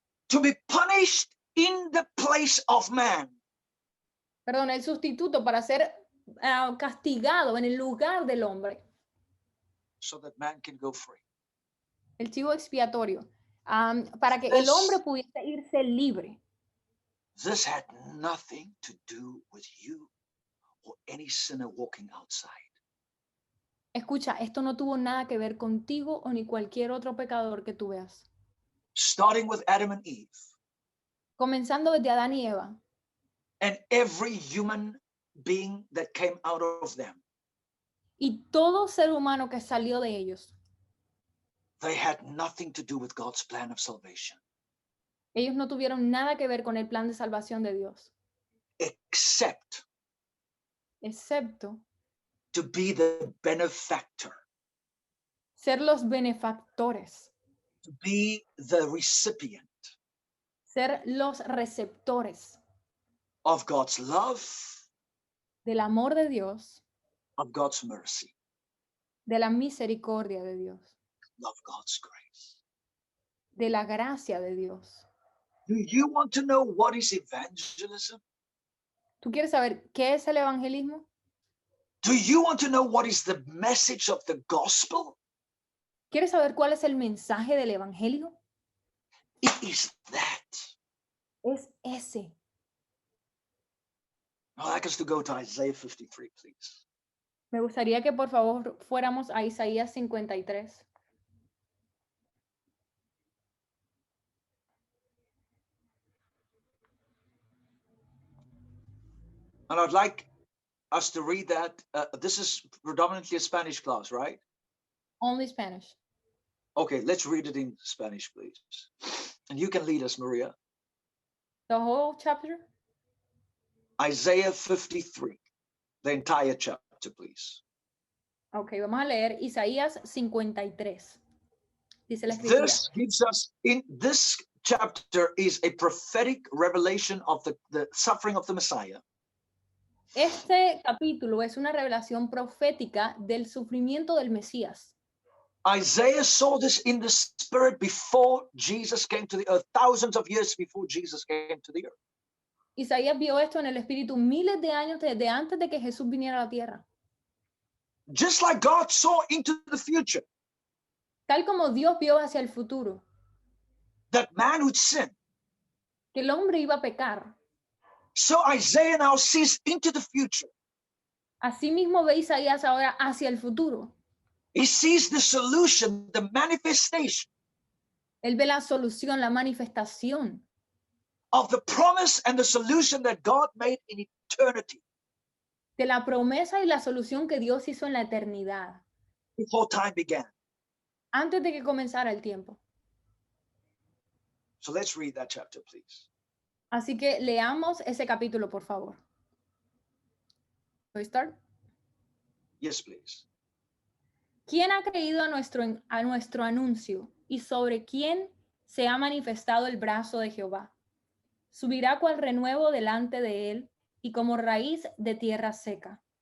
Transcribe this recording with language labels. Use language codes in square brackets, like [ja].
[en] To be punished in the place of man. [es] perdón, el sustituto para ser castigado en el lugar del hombre, [en] So that man can go free. [es] el chivo expiatorio, para que el hombre pudiese irse libre. [en] This had nothing to do with you or any sinner walking outside. [es] Escucha, esto no tuvo nada que ver contigo o ni cualquier otro pecador que tú veas. [en] Starting with Adam and Eve [es] Comenzando desde Adán y Eva [en] and every human being that came out of them. [es] y todo ser humano que salió de ellos. [en] They had nothing to do with God's plan of salvation. [es] Ellos no tuvieron nada que ver con el plan de salvación de Dios, [en] Except [es] excepto [en] to be the benefactor, [es] ser los benefactores, [en] to be the recipient [es] ser los receptores [en] of God's love, [es] del amor de Dios, [en] of God's mercy, [es] de la misericordia de Dios, [en] of God's grace. [es] de la gracia de Dios. [en] Do you want to know what is evangelism? [es] ¿Tú quieres saber qué es el evangelismo? [en] Do you want to know what is the message of the gospel? [es] ¿Quieres saber cuál es el mensaje del evangelio? [en] It is that. [es] Es ese. [en] I'd like us to go to Isaiah 53, please. [es] Me gustaría que por favor fuéramos a Isaías 53. [en] And I'd like us to read that. This is predominantly a Spanish class, right? Only Spanish. Okay, let's read it in Spanish, please. And you can lead us, Maria. The whole chapter? Isaiah 53, the entire chapter, please. [es] Ok, vamos a leer Isaías 53. Dice la escritura. [en] This gives us, in this chapter is a prophetic revelation of the suffering of the Messiah. [es] Este capítulo es una revelación profética del sufrimiento del Mesías. [en] Isaiah saw this in the spirit before Jesus came to the earth, thousands of years before Jesus came to the earth. [es] Isaías vio esto en el espíritu miles de años desde antes de que Jesús viniera a la tierra. [en] Just like God saw into the future, [es] Tal como Dios vio hacia el futuro, [en] that man would sin. [es] que el hombre iba a pecar. [en] So Isaiah now sees into the future. [es] Asimismo ve Isaías ahora hacia el futuro. [en] He sees the solution, the manifestation [es] Él ve la solución, la manifestación [en] of the promise and the solution that God made in eternity [es] de la promesa y la solución que Dios hizo en la eternidad, [en] before time began. [es] antes de que comenzara el tiempo. [en] So let's read that chapter, please. [es] Así que leamos ese capítulo, por favor. ¿Puedo [en] start? Yes, please. [es] ¿Quién ha creído a nuestro anuncio y sobre quién se ha manifestado el brazo de Jehová? Subirá cual renuevo delante de él y como raíz de tierra seca.